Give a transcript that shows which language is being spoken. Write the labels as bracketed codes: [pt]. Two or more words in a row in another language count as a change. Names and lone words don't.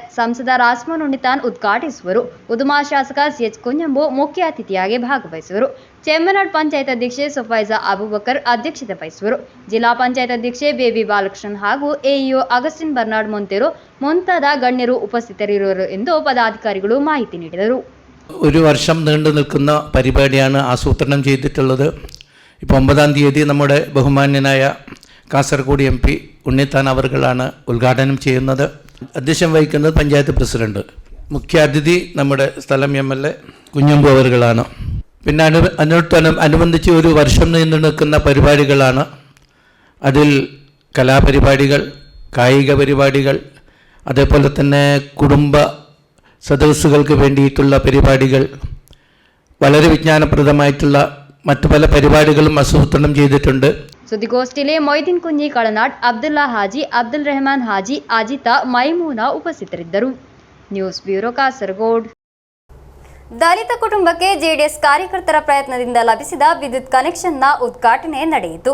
[kn] ಸಂಸದ ರಾಜಮೋಹನ್ ಉಣ್ಣಿತ್ತಾನ್ ಉದ್ಘಾಟಿಸುವರು. ಉದುಮಾ ಶಾಸಕ ಸಿಎಚ್ ಕುಂಜಂಬು ಮುಖ್ಯ ಅತಿಥಿಯಾಗಿ ಭಾಗವಹಿಸುವರು. ಚೆಮ್ಮನಾಡ್ ಪಂಚಾಯತ್ ಅಧ್ಯಕ್ಷೆ ಸುಫೈಜಾ ಅಬೂಬಕರ್ ಅಧ್ಯಕ್ಷತೆ ವಹಿಸುವರು. ಜಿಲ್ಲಾ ಪಂಚಾಯತ್ ಅಧ್ಯಕ್ಷೆ ಬೇಬಿ ಬಾಲಕೃಷ್ಣನ್ ಹಾಗೂ ಎಇಒ ಅಗಸ್ಟಿನ್ ಬರ್ನಾರ್ಡ್ ಮೊಂತೆರೋ ಮುಂತಾದ ഗണ്യರು ಉಪಸ್ಥಿತರಿರುವರು ಎಂದು പദാധികാരിಗಳು മാഹിതി നീടിದರು. [ml] ഒരു വർഷം നീണ്ടു നിൽക്കുന്ന പരിപാടിയാണ് ആസൂത്രണം ചെയ്തിട്ടുള്ളത്. ഇപ്പോൾ 9-ാം തീയതി നമ്മുടെ ബഹുമാന്യനായ കാസർഗോഡ് MP ഉണ്ണിത്താൻ അവർകളാണ് ഉദ്ഘാടനം ചെയ്യുന്നത്. അധ്യക്ഷം വഹിക്കുന്നത് പഞ്ചായത്ത് പ്രസിഡന്റ്. മുഖ്യ അതിഥി നമ്മുടെ സ്ഥലം MLA കുഞ്ഞമ്പു അവർകളാണ്. പിന്നെ അനുബന്ധിച്ച് ഒരു വർഷം നീണ്ടു നിൽക്കുന്ന പരിപാടികളാണ്. അതിൽ കലാപരിപാടികൾ, കായിക പരിപാടികൾ, അതേപോലെ തന്നെ കുടുംബ സദസ്സുകൾക്ക് വേണ്ടിയിട്ടുള്ള പരിപാടികൾ, വളരെ വിജ്ഞാനപ്രദമായിട്ടുള്ള മറ്റു പല പരിപാടികളും ആസൂത്രണം ചെയ്തിട്ടുണ്ട്. [kn] ಸುದ್ದಿಗೋಷ್ಠಿಯಲ್ಲಿ ಮೊಯ್ದೀನ್ ಕುಂಜಿ ಕಳನಾಡ್, ಅಬ್ದುಲ್ಲಾ ಹಾಜಿ, ಅಬ್ದುಲ್ ರೆಹಮಾನ್ ಹಾಜಿ, ಅಜಿತಾ, ಮೈಮೂನಾ ಉಪಸ್ಥಿತರಿದ್ದರು. [en] News Bureau Kasaragod. [kn] ದಲಿತ ಕುಟುಂಬಕ್ಕೆ ಜೆಡಿಎಸ್ ಕಾರ್ಯಕರ್ತರ ಪ್ರಯತ್ನದಿಂದ ಲಭಿಸಿದ ವಿದ್ಯುತ್ ಕನೆಕ್ಷನ್ನ ಉದ್ಘಾಟನೆ ನಡೆಯಿತು.